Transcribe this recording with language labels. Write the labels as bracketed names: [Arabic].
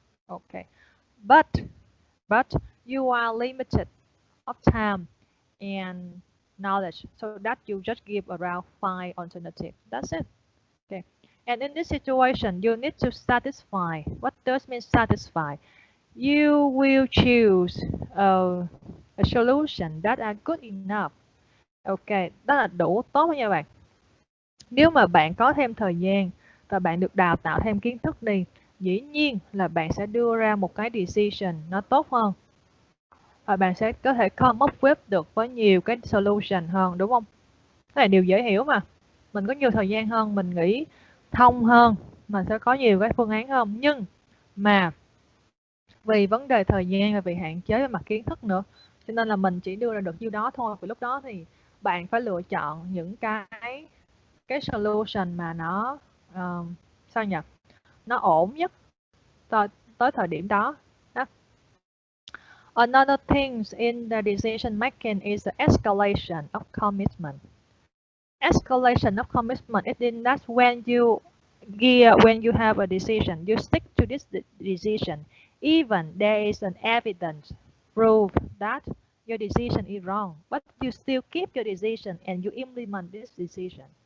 [English] Okay, but you are limited of time and knowledge, so that you just give around 5 alternatives. That's it. Okay, and in this situation, you need to satisfy. What does mean satisfy? You will choose a solution that are good enough. [Vietnamese] Okay, đó là đủ tốt nha bạn. Nếu mà bạn có thêm thời gian và bạn được đào tạo thêm kiến thức đi, dĩ nhiên là bạn sẽ đưa ra một cái decision nó tốt hơn. Và bạn sẽ có thể [English] come up with [Vietnamese] được với nhiều cái solution hơn, đúng không? Cái này điều dễ hiểu mà. Mình có nhiều thời gian hơn, mình nghĩ thông hơn, mình sẽ có nhiều cái phương án hơn. Nhưng mà vì vấn đề thời gian và vì hạn chế về mặt kiến thức nữa, cho nên là mình chỉ đưa ra được nhiêu đó thôi. Vì lúc đó thì bạn phải lựa chọn những cái solution mà nó sao nhỉ? Nó ổn nhất tới thời điểm đó. [English] Another thing in the decision making is the escalation of commitment. Escalation of commitment, it means that when you have a decision, you stick to this decision, even there is an evidence proof that your decision is wrong, but you still keep your decision and you implement this decision.